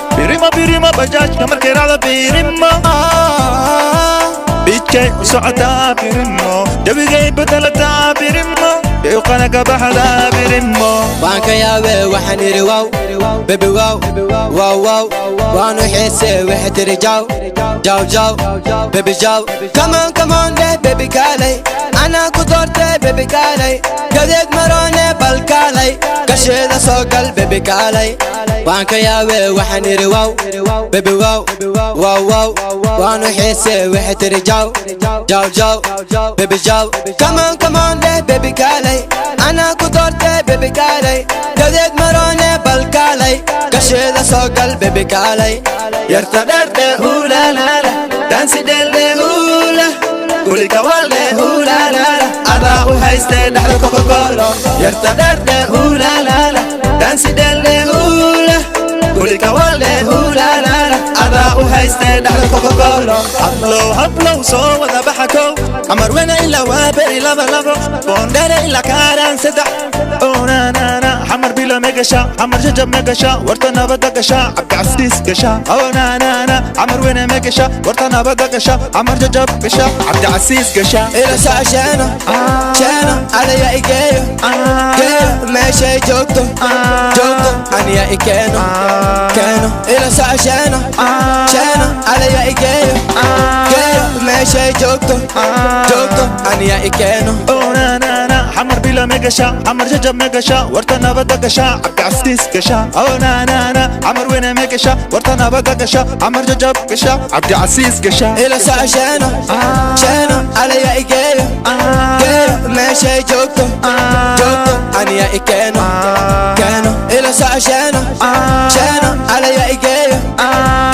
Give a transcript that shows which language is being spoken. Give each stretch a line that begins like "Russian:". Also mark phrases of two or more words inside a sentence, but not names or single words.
Somali: Birima, birima, bajaajka markay raaco, birimo, ah. Biijkay u socotaa, birimo. Jawigay bedelataa, birimo. Buuqana ka baxdaa, birimo. Waan ka yaabee, waxaan idhi
English: wow, baby wow, wow, wow.
Somali: Waan u xiisee, waxay tiri jaw, jaw, jaw, baby jaw.
English: Come on, come on, eh, baby kaalay.
Somali: Anaa ku doortay, baby kaalay. Gadeed maroone, bal kaalay. Kasheeda soo gal, baby kaalay. Waan ka yaabee, waxaan idhi
English: wow, baby wow, wow, wow.
Somali: Waan u xiisee, waxay tiri jaw, jaw, jaw, baby jaw.
English: Come on, come on, eh, baby kaalay.
Somali: Anaa ku doortay, baby kaalay. Gadeed maroone, bal kaalay. Kasheeda soo gal, baby kaalay. Yarta derde, ooh la la la. Dansi delde, ooh la. Guriga walde, ooh la la la. Adaa u hayste, dhexda Coca-Cola. Yarta derde, ooh la la la. Dansi delde, ooh la. Guriga walde, ooh la la la. Adaa u hayste, dhexda Coca-Cola. Hablow, hablow, soo wada baxa kow. Amar wena ila waa beri laba labo. Boondere ila kaaraan saddex. Oh, na, na, na. Xamar bilo ma gasha, xamar jajab ma gasha. Warta nabadda gasha, Cabdi Casiis gasha. Oh, na, na, na. Xamar wena ma gasha, warta nabadda gasha. Xamar jajab gasha, Cabdi Casiis gasha. Ila soco sheeno, Ah. sheeno, adaya i geeyo, Ah. geeyo, meeshay joogto, Ah. joogto, aniya i keeno, Ah. keeno. Ila soco sheeno, Ah. sheeno, adaya i geeyo, Ah. geeyo, meeshay joogto, Ah. joogto, aniya i keeno. Oh, na, na, na. Xamar bilo ma gasha, xamar jajab ma gasha. Warta nabadda gasha, Cabdi Casiis gasha. Oh, na, na, na. Xamar wena ma gasha, warta nabadda gasha. Xamar jajab gasha, Cabdi Casiis gasha. Ila soco sheeno, Ah. sheeno, adaya i geeyo, Ah. geeyo, meeshay joogto, Ah. joogto, aniya i keeno, Ah. keeno. Ila soco sheeno, Ah. sheeno, adaya i geeyo, Ah.